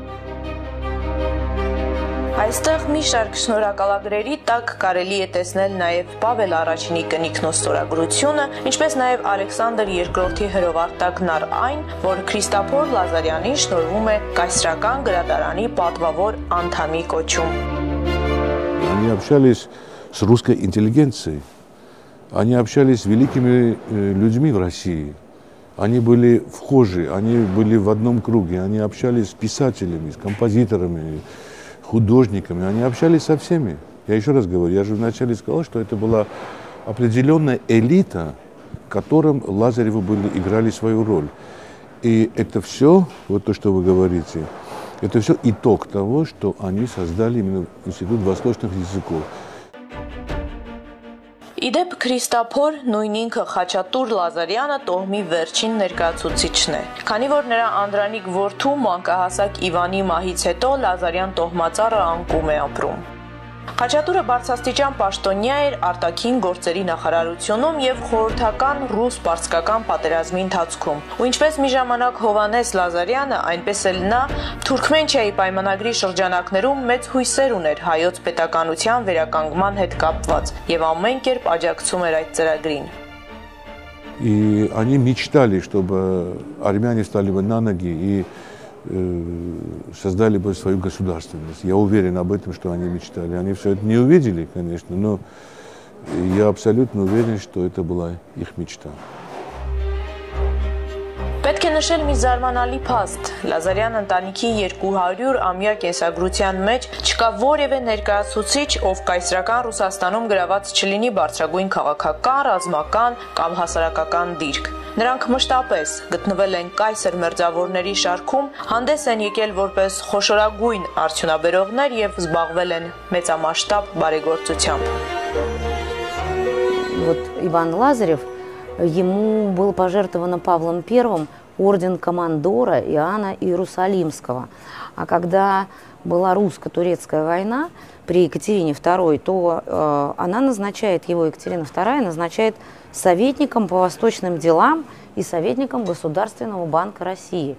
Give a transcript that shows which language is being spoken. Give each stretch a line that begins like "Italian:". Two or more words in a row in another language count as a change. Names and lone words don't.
Armenian: Այստեղ մի շարք շնորհակալագրերի տակ կարելի է տեսնել նաև Պավել Առաջինի կնիքն ու ստորագրությունը, ինչպես նաև Ալեքսանդր II-ի հրովարտակն առ այն, որ Քրիստափոր Լազարյանին շնորհվում է կայսրական գրադարանի պատվավոր անդամի կոչում։
Russian: Они общались с русской интеллигенцией, они общались с великими людьми в России, они были вхожи, они были в одном круге, они общались с писателями, с композиторами, художниками, они общались со всеми. Я еще раз говорю, я же вначале сказал, что это была определенная элита, в котором Лазаревы играли свою роль. И это все, вот то, что вы говорите, это все итог того, что они создали именно Институт восточных языков.
Armenian: Իդեպ Քրիստափոր նույն ինքը Խաչատուր Լազարյանը տոհմի վերջին ներկայացուցիչն է, քանի որ նրա անդրանիկ որդու մանկահասակ Իվանի մահից հետո Լազարյան տոհմածառը անկում է ապրում։ Խաչատուրը բարձրաստիճան պաշտոնյա էր արտաքին գործերի նախարարությունում եւ խորհրդական ռուս-պարսկական պատերազմի ընթացքում, ու ինչպես մի ժամանակ Հովհաննես Լազարյանը, այնպես էլ նա Թուրքմենչիայի պայմանագրի շրջանակներում մեծ հույսեր уներ հայոց պետականության վերականգնման հետ капված եւ ամեն կերպ աջակցում էր այդ ծրագրին։
Russian: И они мечтали, чтобы армяне стали бы на ноги и создали бы свою государственность. Я уверен об этом, что они мечтали. Они все это не увидели, конечно, но я абсолютно уверен, что это была их мечта.
Armenian: Պետք է նշել մի զարմանալի փաստ. Լազարյան ընտանիքի 200-ամյա կենսագրության մեջ չկա որևէ ներկայացուցիչ, ով կայսրական Ռուսաստանում գրաված չլինի բարձրագույն քաղաքական, ռազմական կամ հասարակական դիրք։ Նրանք մշտապես գտնվել են կայսր մերձավորների շարքում, հանդես են եկել որպես խոշորագույն արդյունաբերողներ եւ զբաղվել են մեծամասշտաբ բարեգործությամբ։
Russian: Вот Иван Лазарев, ему был пожертвован Павлом I орден командора Иоанна Иерусалимского. А когда была русско-турецкая война при Екатерине II, то она назначает его, Екатерина II, назначает советником по восточным делам и советником Государственного банка России.